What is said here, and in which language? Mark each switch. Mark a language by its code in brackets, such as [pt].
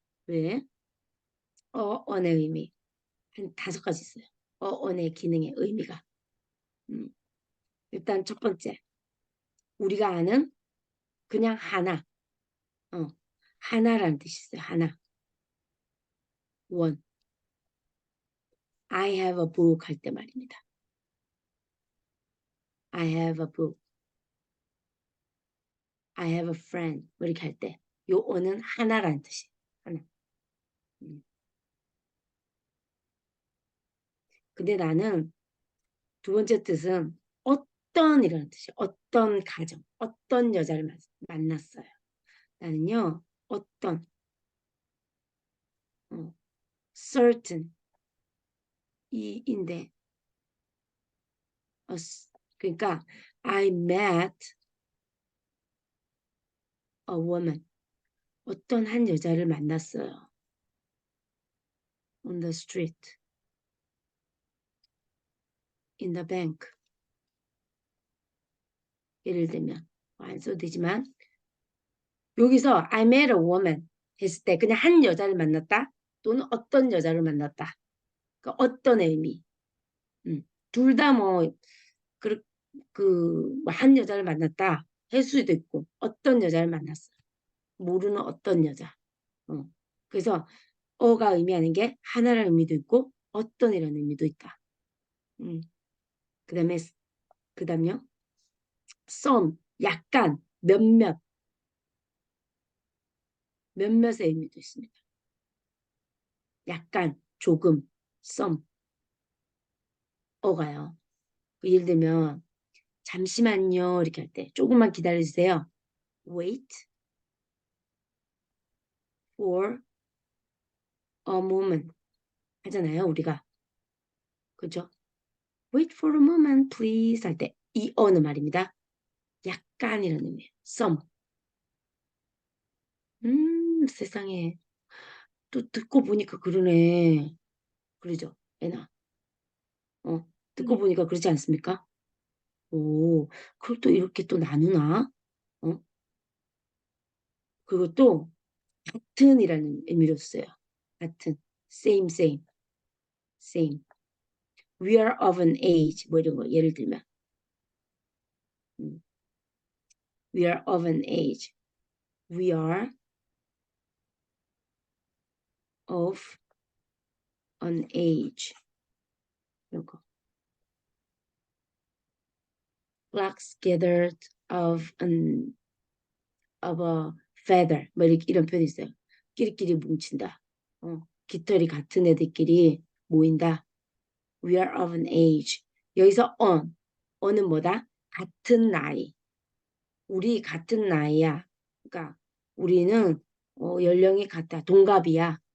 [ko] 왜? 언의 의미. 한 5가지 있어요. 언의 기능의 의미가. 음, 일단 첫 번째. 우리가 아는 그냥 하나. 어, 하나라는 뜻이 있어요. 하나. 원. [en] I have a book [ko] 할 때 말입니다. [en] I have a book. I have a friend. [ko] 뭐 이렇게 할 때. 요 어는 하나라는 뜻이. 하나. 음. 근데 나는 두 번째 뜻은 어떤이라는 뜻이에요. 어떤 가정, 어떤 여자를 만났어요. 나는요, 어떤, certain, 이인데, 그러니까, [en] I met a woman. [ko] 어떤 한 여자를 만났어요. [en] On the street, in the bank. [ko] 예를 들면, 안 써도 되지만, 여기서 [en] I met a woman [ko] 했을 때 그냥 한 여자를 만났다 또는 어떤 여자를 만났다. 그 어떤 의미. 둘 다 뭐, 그, 한 여자를 만났다 할 수도 있고 어떤 여자를 만났어. 모르는 어떤 여자. 어. 그래서 어가 의미하는 게 하나라는 의미도 있고 어떤이라는 의미도 있다. 그다음에 그다음요. some 약간 몇몇의 의미도 있습니다. 약간 조금 some 어가요. 예를 들면 잠시만요 이렇게 할 때 조금만 기다려주세요. [en] Wait for a moment [ko] 하잖아요 우리가. 그죠? [en] Wait for a moment please [ko] 할 때 이 어는 말입니다. 약간이라는 의미예요. some. 세상에 또 듣고 보니까 그러네. 그러죠? 애나. 듣고 네. 보니까 그렇지 않습니까? 오, 그걸 또 이렇게 또 나누나? 어? 그것도 같은이라는 의미로 써요. 같은. [en] same, same, same. We are of an age. [ko] 뭐 이런 거 예를 들면. [en] 음, We are of an age. We are of an age. [ko] 이런 거. [en] Flocks gathered of a feather. [ko] 뭐 이런 표현이 있어요. 끼리끼리 뭉친다. 깃털이 같은 애들끼리 모인다. [en] We are of an age. [ko] 여기서 on은 뭐다? 같은 나이. 우리 같은 나이야. 그러니까 우리는 연령이 같다. 동갑이야.